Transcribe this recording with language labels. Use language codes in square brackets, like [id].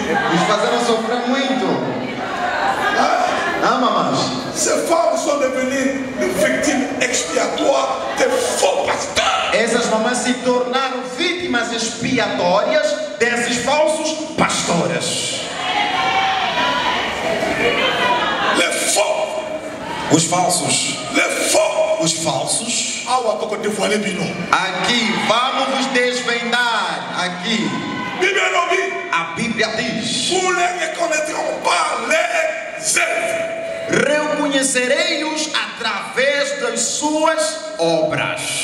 [pt] Nos fizeram sofrer muito. Mamães. [fr] Ces femmes sont devenues des victimes expiatoires des faux pasteurs. [pt] Essas mamães se tornaram vítimas expiatórias desses falsos pastores. [fr] Les faux. [pt] Os falsos. [fr] Les faux. [pt] Os falsos. Aqui, vamos vos desvendar. Aqui. A Bíblia diz: [fr] vous les reconnaîtrons par les œuvres. [pt] Reconhecereis-os através das suas obras.